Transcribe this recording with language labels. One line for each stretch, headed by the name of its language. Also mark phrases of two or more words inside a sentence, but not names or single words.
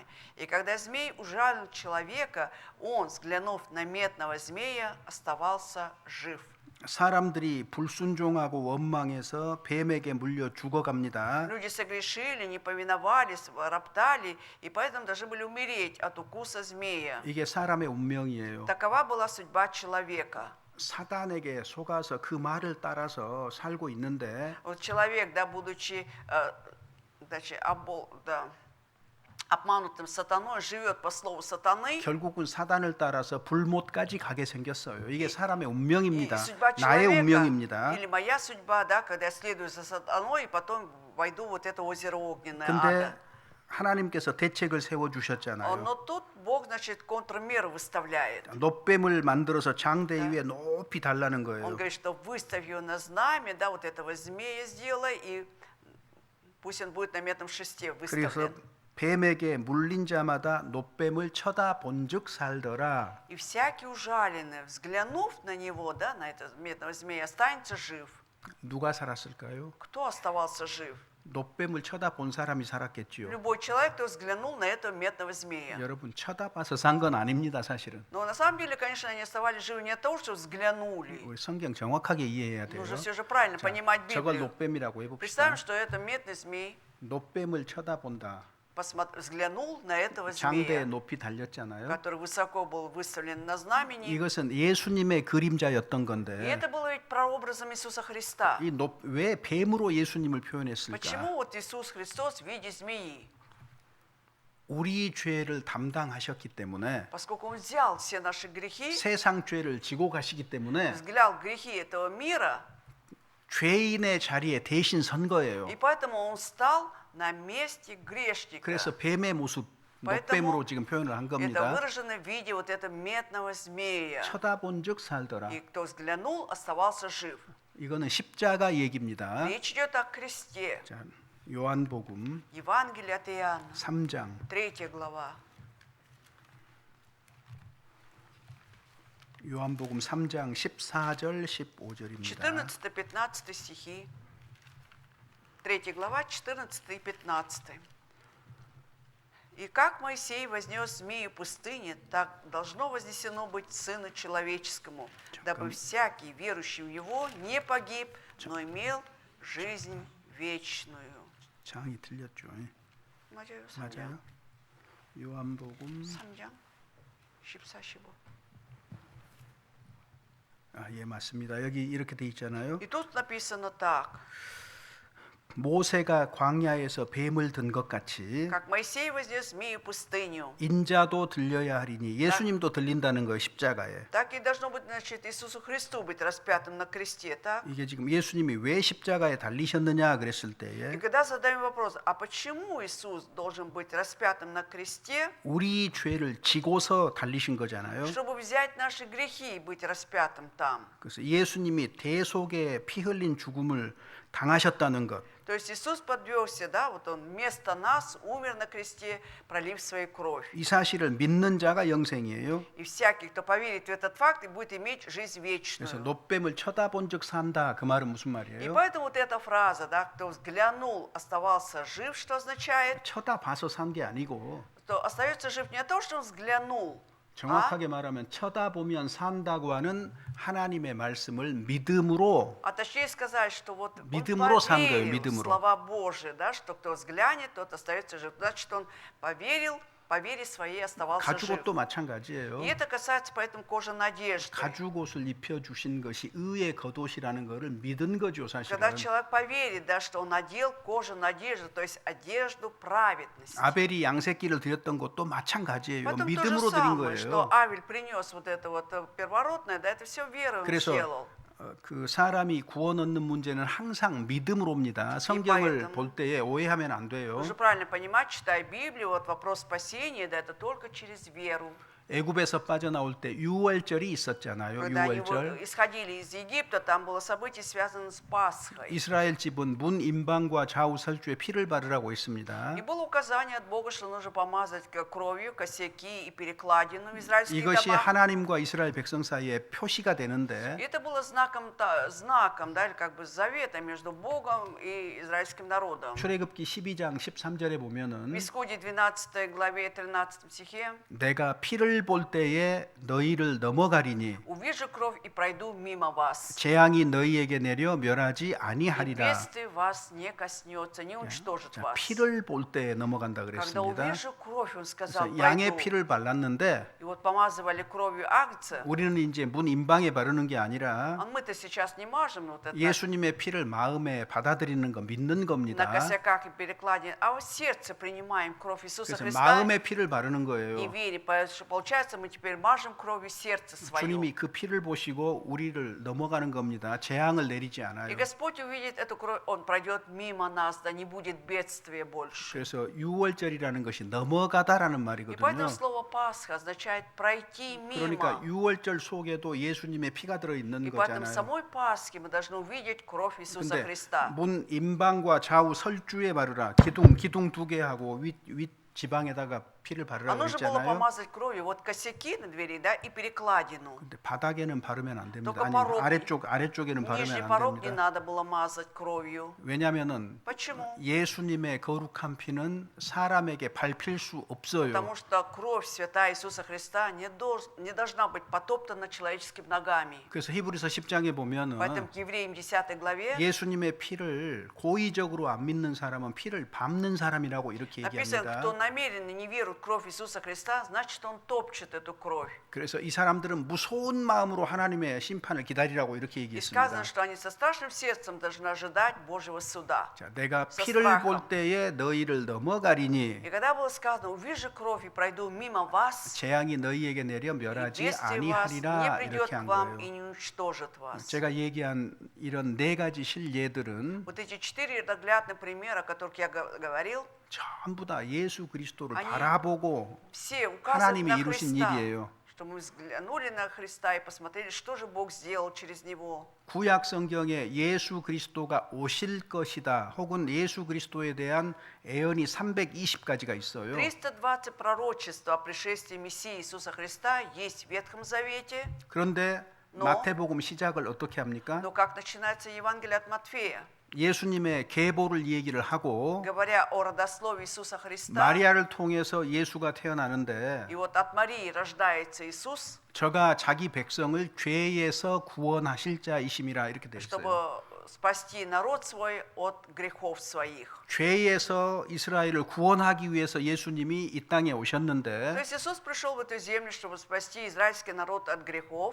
Russian: И когда змей ужалил человека, он, взглянув на медного змея, оставался жив».
Korean: 사람들이 불순종하고 원망해서 뱀에게 물려 죽어갑니다.
Russian: Люди согрешили, не повиновались, роптали, и поэтому должны были умереть от укуса змея.
Korean: 이게 사람의 운명이에요.
Russian: Такова была судьба человека.
Korean: 사단에게 속아서 그 말을 따라서 살고 있는데
Russian: Вот человек, да, будучи значит, обманутым сатаной, живет по слову сатаны,
Korean: 결국은 사단을 따라서 불못까지 가게 생겼어요. 이게 사람의 운명입니다.
Russian: и судьба
Korean: 나의
Russian: человека,
Korean: 운명입니다.
Russian: или моя судьба, да, когда я следую за сатаной, и потом войду в вот это озеро огненное
Korean: 근데
Russian: ада.
Korean: 하나님께서 대책을 세워 주셨잖아요.
Russian: Но тут Бог, значит, контрмеры выставляет.
Korean: 놋뱀을 만들어서 장대 위에 높이 달라는
Russian: Он
Korean: 거예요.
Russian: говорит, что выставь ее на знамя, да, вот этого змея сделай, и пусть он будет на медном шесте
Korean: 그래서
Russian: выставлен.
Korean: 뱀에게 물린 자마다 놋뱀을 쳐다본즉 살더라.
Russian: И всякий ужаленный, взглянув на него, да, на этого медного змея, останется жив.
Korean: 누가 살았을까요?
Russian: Кто оставался жив?
Korean: 놋뱀을 쳐다본 사람이 살았겠지요.
Russian: Любой человек, кто взглянул на этого медного змея.
Korean: 여러분 쳐다봐서 산 건 아닙니다, 사실은.
Russian: Но на самом деле, конечно, они оставались живы не от того, что взглянули.
Korean: 우리 성경 정확하게 이해해야 돼요.
Russian: Нужно все же правильно понимать
Korean: 저걸
Russian: Библию.
Korean: 놋뱀이라고 해봅시다.
Russian: Представим, что это медный змей
Korean: 놋뱀을 쳐다본다.
Russian: взглянул на этого
Korean: 장대에
Russian: змея,
Korean: 높이 달렸잖아요.
Russian: который высоко был выставлен на знамени.
Korean: 이것은 예수님의 그림자였던
Russian: И
Korean: 건데
Russian: это было ведь прообразом Иисуса Христа.
Korean: 왜 뱀으로 예수님을 표현했을까?
Russian: Почему вот Иисус Христос в виде змеи?
Korean: 우리 죄를 담당하셨기 때문에
Russian: Поскольку Он взял все наши грехи,
Korean: 세상 죄를 지고 가시기 때문에
Russian: взглял грехи этого мира,
Korean: 죄인의 자리에 대신 선 거예요.
Russian: и поэтому Он стал на месте грешника.
Korean: 그래서 뱀의 모습 놋뱀으로 지금 표현을 한
Russian: Это
Korean: 겁니다.
Russian: выражено в виде вот этого медного змея.
Korean: 쳐다본즉 살더라.
Russian: И кто взглянул, оставался жив.
Korean: 이거는 십자가 얘기입니다.
Russian: Речь идет о кресте.
Korean: 자, 요한복음
Russian: Евангелие от Иоанна,
Korean: 3장
Russian: 3 глава.
Korean: 요한복음 3장 14절 15절입니다.
Russian: 14-15 стихи. 3 глава, 14 и 15. «И как Моисей вознес змею в пустыне, так должно вознесено быть Сыну Человеческому, дабы всякий, верующий в Его, не погиб, но имел жизнь вечную».
Korean: 장이 틀렸죠. 맞아요, 맞아요. 요한복음 3장 14, 15. 예, 맞습니다. 여기 이렇게 돼 있잖아요.
Russian: И тут написано так.
Korean: 모세가 광야에서 뱀을 든 것 같이
Russian: Как Моисей вознес змею в пустыню,
Korean: 인자도 들려야 하리니 예수님도 들린다는 거예요, 십자가에.
Russian: так и должно быть, значит, Иисусу Христу быть распятым на кресте, так?
Korean: 이게 지금 예수님이 왜 십자가에 달리셨느냐 그랬을
Russian: И
Korean: 때에
Russian: когда задаем вопрос, а почему Иисус должен быть распятым на кресте,
Korean: 우리 죄를 지고서 달리신 거잖아요.
Russian: чтобы взять наши грехи и быть распятым там.
Korean: 그래서 예수님이 대속의 피 흘린 죽음을 당하셨다는 것.
Russian: То есть Иисус подвергся, да, вот Он вместо нас умер на кресте, пролив свою кровь.
Korean: 이 사실을 믿는 자가 영생이에요.
Russian: И всякий, кто поверит в этот факт, и будет иметь жизнь
Korean: 그래서
Russian: вечную.
Korean: 놋뱀을 쳐다본 즉 산다. 그 말은 무슨
Russian: И
Korean: 말이에요?
Russian: поэтому вот эта фраза, да, кто взглянул, оставался жив, что означает,
Korean: 쳐다봐서 산 게 아니고
Russian: что остается жив не то, что он взглянул,
Korean: 정확하게 말하면 쳐다보면 산다고 하는 하나님의 말씀을 믿음으로
Russian: а точнее сказать, что вот он
Korean: 믿음으로 산 거예요,
Russian: поверил в
Korean: 믿음으로.
Russian: слова Божии, да, что кто взглянет, тот остается жив. Значит, он поверил, по вере своей оставался жив.
Korean: 가죽옷도 마찬가지예요.
Russian: И это касается поэтому кожаной одежды.
Korean: 가죽옷을 입혀 주신 것이 의의 겉옷이라는 것을 믿은 거죠, 사실은.
Russian: Когда человек поверит, да, что он надел кожаную одежду, то есть одежду праведности.
Korean: 아벨이 양새끼를 드렸던 것도 마찬가지예요.
Russian: Потом то же
Korean: 믿음으로 드린
Russian: самое, что
Korean: 거예요.
Russian: Авель принес вот это вот первородное, да, это все верой он
Korean: 그래서
Russian: сделал.
Korean: 그 사람이 구원 얻는 문제는 항상 믿음으로 옵니다. 성경을
Russian: поэтому-
Korean: 볼 때에 오해하면 안 돼요.
Russian: Нужно правильно понимать, читая Библию, вот вопрос спасения, да, это только через веру.
Korean: 애굽에서 빠져나올 때 유월절이 있었잖아요.
Russian: Когда они
Korean: 유월절.
Russian: исходили из Египта, там было событие, связанное с Пасхой.
Korean: 이스라엘 집은 문 임방과 좌우 설주에 피를 바르라고 했습니다.
Russian: И было указание от Бога, что нужно помазать кровью косяки и перекладину в израильских
Korean: 이것이
Russian: домах.
Korean: 하나님과 이스라엘 백성 사이에 표시가
Russian: И
Korean: 되는데
Russian: это было знаком, да, или как бы завета между Богом и израильским народом.
Korean: 출애굽기 12장 13절에
Russian: В
Korean: 보면은
Russian: Исходе 12 главе 13 стихе
Korean: 내가 피를 피를 볼 때에 너희를 넘어가리니
Russian: увижу кровь и пройду мимо вас.
Korean: 재앙이 너희에게 내려 멸하지
Russian: И
Korean: 아니하리라.
Russian: бедствие вас не коснется, не уничтожит
Korean: 자,
Russian: вас.
Korean: 피를 볼 때 넘어간다
Russian: Когда
Korean: 그랬습니다.
Russian: увижу кровь, он сказал,
Korean: 그래서 양의
Russian: пройду.
Korean: 피를 발랐는데
Russian: И вот помазывали кровью агнца.
Korean: 우리는 이제 문 임방에 바르는 게 아니라
Russian: А мы-то сейчас не мажем вот это
Korean: 예수님의 피를 마음에 받아들이는 거 믿는
Russian: на
Korean: 겁니다.
Russian: косяках и перекладине, а в сердце принимаем кровь Иисуса
Korean: 그래서
Russian: Христа
Korean: 마음의 피를 바르는
Russian: и
Korean: 거예요.
Russian: вере. Получается, мы теперь мажем кровью сердце свое.
Korean: 주님이 그 피를 보시고 우리를 넘어가는 겁니다. 재앙을 내리지
Russian: И
Korean: 않아요.
Russian: Господь увидит эту кровь, Он пройдет мимо нас, да не будет бедствия больше.
Korean: 그래서 유월절이라는 것이 넘어가다라는
Russian: И
Korean: 말이거든요.
Russian: поэтому слово Пасха означает пройти
Korean: 그러니까
Russian: мимо.
Korean: 유월절 속에도 예수님의 피가 들어 있는
Russian: И поэтому в
Korean: 거잖아요.
Russian: самой Пасхе мы должны увидеть кровь Иисуса
Korean: 근데
Russian: Христа.
Korean: 문 임방과 좌우 설주에 바르라. 기둥 두 개 하고 윗 지방에다가 피를
Russian: А
Korean: 바르라고
Russian: нужно было
Korean: 했잖아요.
Russian: помазать кровью вот косяки на двери, да, и перекладину.
Korean: 근데 바닥에는 바르면 안 됩니다.
Russian: только
Korean: 아니
Russian: порог,
Korean: 아래쪽에는 바르면
Russian: Нижний
Korean: 안
Russian: порог не
Korean: 됩니다.
Russian: надо было мазать кровью.
Korean: 왜냐하면은
Russian: Почему?
Korean: 예수님의 거룩한 피는 사람에게 밟힐 수 없어요.
Russian: Потому что кровь святая Иисуса Христа не должна быть потоптана человеческими ногами.
Korean: 그래서 히브리서 10장에 보면은
Russian: Поэтому к Евреям 10 главе
Korean: 예수님의 피를 고의적으로 안 믿는 사람은 피를 밟는 사람이라고 이렇게
Russian: написано,
Korean: 얘기합니다.
Russian: кто намеренно не верует в кровь Иисуса Христа, значит, он топчет эту кровь.
Korean: 그래서 이 사람들은 무서운 마음으로 하나님의 심판을 기다리라고 이렇게
Russian: И
Korean: 얘기했습니다.
Russian: сказано, что они со страшным сердцем должны ожидать Божьего суда.
Korean: 자, 내가
Russian: со
Korean: 피를
Russian: страхом.
Korean: 볼 때에 너희를 넘어가리니
Russian: И когда было сказано, увижу кровь и пройду мимо вас,
Korean: 재앙이 너희에게 내려
Russian: и
Korean: 멸하지
Russian: бедствие вас не
Korean: 아니하리라
Russian: придет
Korean: 이렇게
Russian: к
Korean: 한
Russian: вам и
Korean: 거예요.
Russian: не уничтожит вас.
Korean: 제가 얘기한 이런 네 가지 실예들은
Russian: Вот эти 4 наглядных примера, о которых я говорил,
Korean: 전부 다 예수 그리스도를 아니, 바라보고
Russian: все указывают
Korean: 하나님이
Russian: на
Korean: 이루신
Russian: Христа,
Korean: 일이에요.
Russian: что мы взглянули на Христа и посмотрели, что же Бог сделал через Него.
Korean: 구약 성경에 예수 그리스도가 오실 것이다 혹은 예수 그리스도에 대한 예언이 320가지가 있어요.
Russian: 320 пророчеств о пришествии Мессии Иисуса Христа есть в Ветхом Завете,
Korean: 그런데
Russian: Но-
Korean: 마태복음 시작을 어떻게 합니까?
Russian: но как начинается Евангелие от Матфея,
Korean: 예수님의 계보를 얘기를 하고
Russian: говоря о родословии Иисуса Христа,
Korean: 마리아를 통해서 예수가 태어나는데
Russian: и вот от Марии рождается Иисус,
Korean: 저가 자기 백성을 죄에서 구원하실 자이심이라 이렇게 되어 있어요.
Russian: чтобы спасти народ свой от грехов своих.
Korean: 죄에서 이스라엘을 구원하기 위해서 예수님이 이 땅에
Russian: То
Korean: 오셨는데
Russian: есть Иисус пришел в эту землю, чтобы спасти израильский народ от грехов,